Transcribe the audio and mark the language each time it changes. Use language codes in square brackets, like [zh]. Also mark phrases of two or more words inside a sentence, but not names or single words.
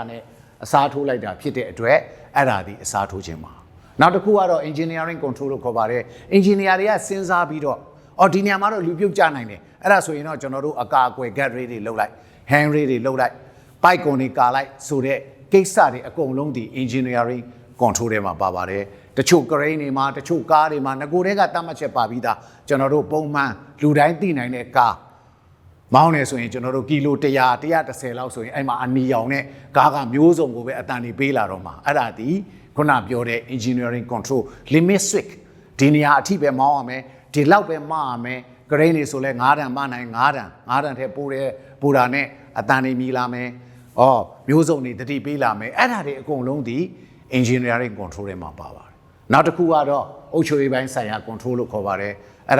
[my] နဲ့အစားထိုးလိုက်တာဖြစ်တဲ့အတွက်အဲ့ဒါဒီအစားထိုးခြင်းပါနောက်တစ်ခုကတော့ [en] engineering control [my] လို့ခေါ်ပါတယ် engineer တွေကစဉ်းစားပြီးတော့ဒီနေရာမှာတော့လူပြုတ်ကြနိုင်တယ်အဲ့ဒါဆိုရင်တော့ကျွန်တော်တို့အကာအကွယ် [en] guard ray [my] တွေလုပ်လိုက် [en] hand ray [my] တွေလုပ်လိုက် pipe ကုန်တွေကာလိုက်ဆိုတဲ့ကိစ္စတွေအကုန်လုံးဒီ [en] engineering control [my] ထဲမှာပါပါတယ်တချို့ crane တွေမှာတချို့ကားတွေမှာငကိုတွေကတတ်မှတ်ချက်ပါပြီးသားကျွန်တော်တို့ပုံမှန်လူတိုင်းသိနိုင်တဲ့ကားမောင်းနေဆို ရင်ကျွန်တော်တို့ကီလို100 130လောက်ဆိုရင်အဲ့မှာအနီရောင်နဲ့ကားကမျိုးစုံကိုပဲအတန်တွေပေးလာတော့မှာအဲ့ဒါဒီခုနပြောတဲ့ [en] engineering control limit switch [my] ဒီနေရာအထိပဲမောင်းရမယ်ဒီလောက်ပဲမရမယ် crane တွေဆိုလဲ9တန်မနိုင်9တန်ထဲပိုးတာနဲ့အတန်တွေမြည်လာမယ်မျိုးစုံတွေတတိပေးလာမယ်အဲ့ဒါတွေအကုန်လုံးဒီ [en] engineering control [my] ထဲမှာပါပါတယ်နောက်တစ်ခုကတော့အုပ်ချုပ်ရေးပိုင်းဆိုင်ရာ control လို့ခေါ်ပါတယ်အဲ့ဒါ